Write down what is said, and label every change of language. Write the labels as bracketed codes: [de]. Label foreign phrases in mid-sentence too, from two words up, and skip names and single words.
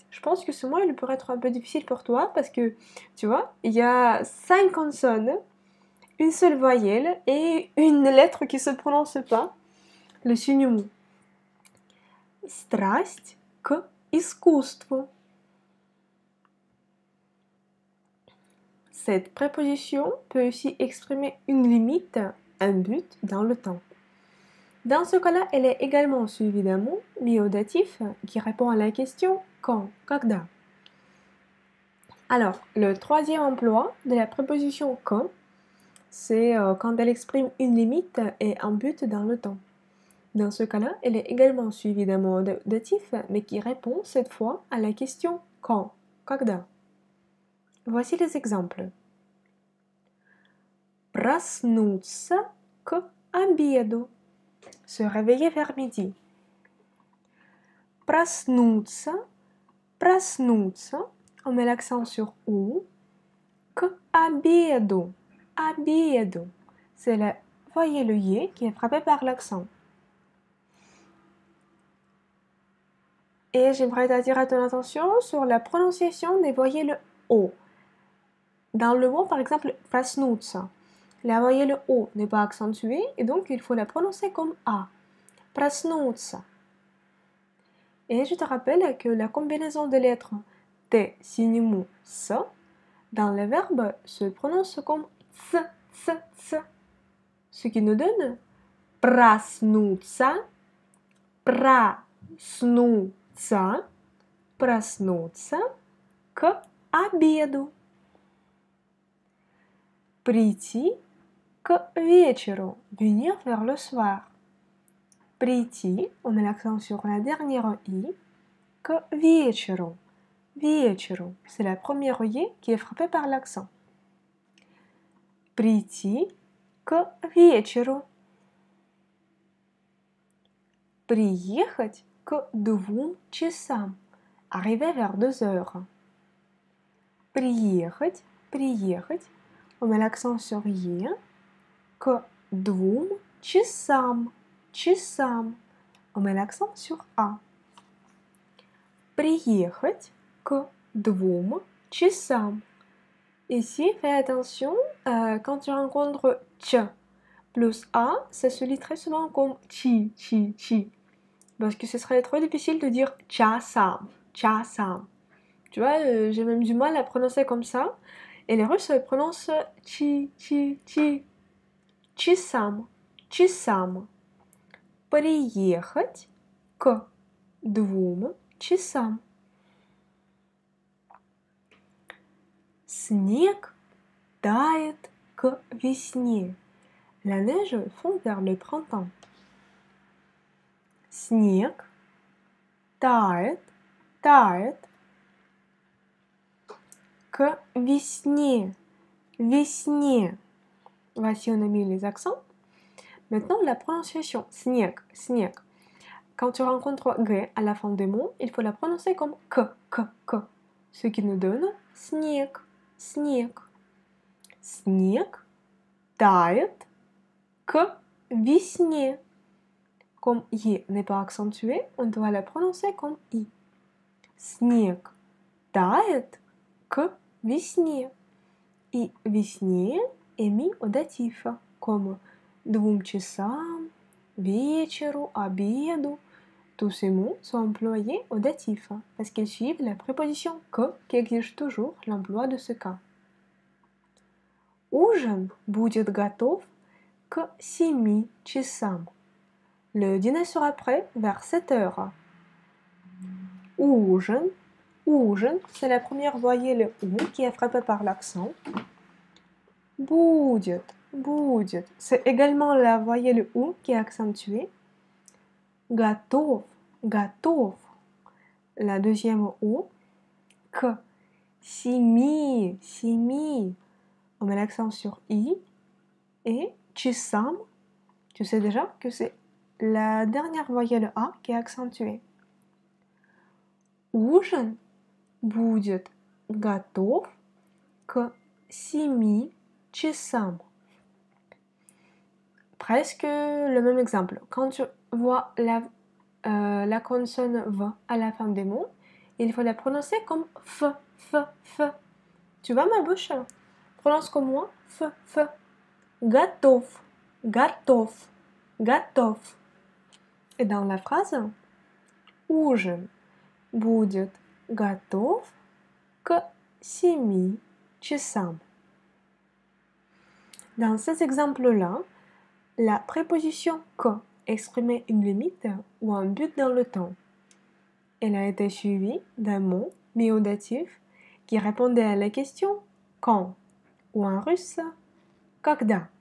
[fr] Je pense que ce mot il pourrait être un peu difficile pour toi parce que, tu vois, il y a 5 consonnes, une seule voyelle et une lettre qui ne se prononce pas, le signe mou. [ru] Страсть к искусству. [fr] Cette préposition peut aussi exprimer une limite, un but dans le temps. Dans ce cas-là, elle est également suivie d'un mot mis au datif qui répond à la question quand, когда. Alors, le troisième emploi de la préposition que, c'est quand elle exprime une limite et un but dans le temps. Dans ce cas-là, elle est également suivie d'un mot datif, mais qui répond cette fois à la question quand, когда. Voici les exemples. [ru] Проснуться к обеду. [fr] Se réveiller vers midi. [ru] Проснуться, проснуться, [fr] on met l'accent sur ou. [ru] К обеду, обеду. [fr] Voyez le y qui est frappé par l'accent. Et j'aimerais attirer ton attention sur la prononciation des voyelles O. Dans le mot, par exemple, проснуться, la voyelle O n'est pas accentuée et donc il faut la prononcer comme A. Проснуться. Et je te rappelle que la combinaison de lettres T, signe mou, S, dans le verbe se prononce comme ts, ce qui nous donne [ru] проснуться, проснуться, проснуться к обеду. Прийти к вечеру, [fr] venir vers le soir. Прийти, on met l'accent sur la dernière i, [ru] к вечеру. Вечеру, [fr] c'est la première i qui est frappée par l'accent. [ru] Прийти к вечеру. Приехать к 2 часам. [fr] Arriver vers 2 heures. [ru] Приехать, приехать. [fr] On met l'accent sur «е». [ru] К 2 часам. Часам. [fr] On met l'accent sur «а». [ru] Приехать к 2 часам. [fr] Ici, fais attention, quand tu rencontres «ч» plus «a», ça se lit très souvent comme «chi», «chi», «chi». Parce que ce serait trop difficile de dire [ru] «часам», «часам». [fr] Tu vois, j'ai même du mal à prononcer comme ça. Et les Russes prononcent «chi», «chi», «chi». [ru] «Часам», «часам». Приехать к 2 часам. Снег тает к весне. [fr] La neige fond vers le printemps. [ru] Снег тает, тает к весне, весне. [fr] Voici, on a mis les accents. Maintenant, la prononciation. [ru] Снег, снег. [fr] Quand tu rencontres G à la fin des mots, il faut la prononcer comme K. Ce qui nous donne [ru] снег, снег. Снег тает к весне. [fr] Comme I n'est pas accentué, on doit la prononcer comme I. [ru] Снег тает к весне. И весне [fr] est mis au datif, comme [ru] 2 часам, вечеру, обеду. [fr] Tous ces mots sont employés au datif parce qu'ils suivent la préposition que qui exige toujours l'emploi de ce cas. [ru] Ужин будет готов к 7 часам. [fr] Le dîner sera prêt vers 7 heures. [ru] Ужин, ужин, [fr] c'est la première voyelle ou qui est frappée par l'accent. [ru] Будет, будет, [fr] c'est également la voyelle ou qui est accentuée. [ru] Готов, готов, [fr] la deuxième ou. К 7, 7, on met l'accent sur i. Et часам, tu sais déjà que c'est la dernière voyelle A qui est accentuée. [ru] Ужин будет готов к 7 часам. [fr] Presque le même exemple. Quand tu vois la consonne V à la fin des mots, il faut la prononcer comme F, F, F. Tu vois ma bouche? Prononce comme moi, F, F. [ru] Готов, готов, готов. [fr] Et dans la phrase, [ru] ужин будет готов к 7 часам. [fr] Dans ces exemples-là, la préposition que exprimait une limite ou un but dans le temps. Elle a été suivie d'un mot mis au datif qui répondait à la question quand ou en russe когда.